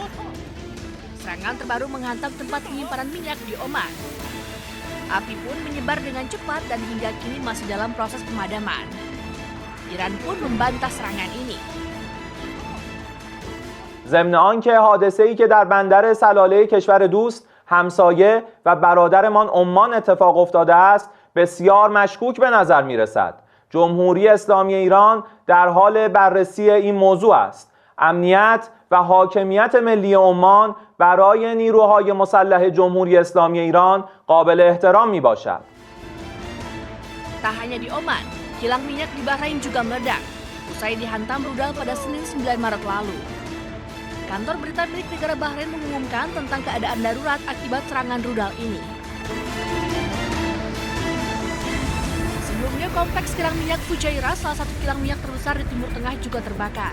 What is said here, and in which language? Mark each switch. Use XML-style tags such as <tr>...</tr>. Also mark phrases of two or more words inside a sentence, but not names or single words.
<id>Serangan terbaru menghantam tempat penyimpanan minyak di Oman. Api pun menyebar dengan cepat dan hingga kini masih dalam proses pemadaman. Iran pun membantah serangan ini.</id> <fa>ضمن آنکه حادثه‌ای که در بندر سلاله کشور دوست، همسایه و برادرمان عمان اتفاق افتاده است، بسیار مشکوک به نظر می‌رسد. جمهوری اسلامی ایران در حال بررسی این موضوع است. امنیت و حاکمیت ملی عمان برای نیروهای مسلح جمهوری اسلامی ایران قابل احترام میباشد.</fa> <id>Tak hanya di Oman, kilang minyak di Bahrain juga meledak usai dihantam rudal pada Senin 9 Maret lalu. Kantor berita milik negara Bahrain mengumumkan tentang keadaan darurat akibat serangan rudal ini. Sebelumnya, kompleks kilang minyak Fujairah, salah satu kilang minyak terbesar di Timur Tengah, juga terbakar.</id>